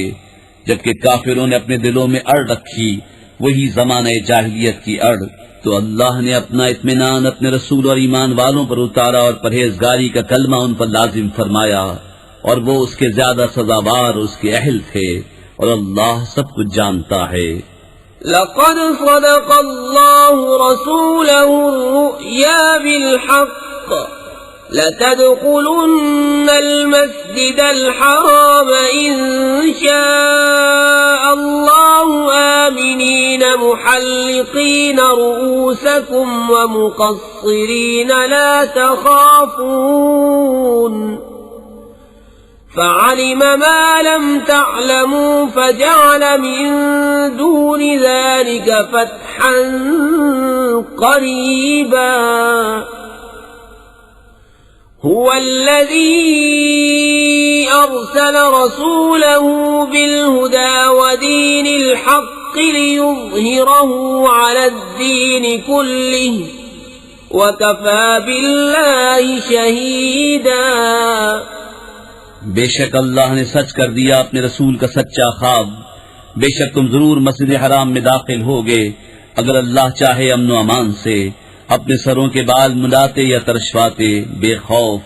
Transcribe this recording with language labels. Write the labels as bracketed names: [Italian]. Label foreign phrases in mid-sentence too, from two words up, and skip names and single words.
[Hindi] जबकि काफिरों ने अपने दिलों में अड़ रखी वही ज़माने जाहिलियत की अड़, तो अल्लाह ने अपना इत्मीनान अपने रसूल और ईमान वालों पर उतारा और परहेजगारी का कलमा उन पर लाजिम फरमाया, और वो उसके ज्यादा सजावार उसके अहल थे, और अल्लाह सब कुछ जानता है। [Arabic] لقد صدق الله رسوله الرؤيا بالحق لتدخلن المسجد الحرام إن شاء الله آمنين محلقين رؤوسكم ومقصرين لا تخافون فعلم ما لم تعلموا فجعل من دون ذلك فتحا قريبا هو الذي أرسل رسوله بالهدى ودين الحق ليظهره على الدين كله وكفى بالله شهيدا. [Hindi] बेशक अल्लाह ने सच कर दिया अपने रसूल का सच्चा ख्वाब। बेशक तुम जरूर मस्जिद हराम में दाखिल होगे अगर अल्लाह चाहे अमन व अमान से, अपने सरों के बाल मुलाते या तरशवाते बेखौफ।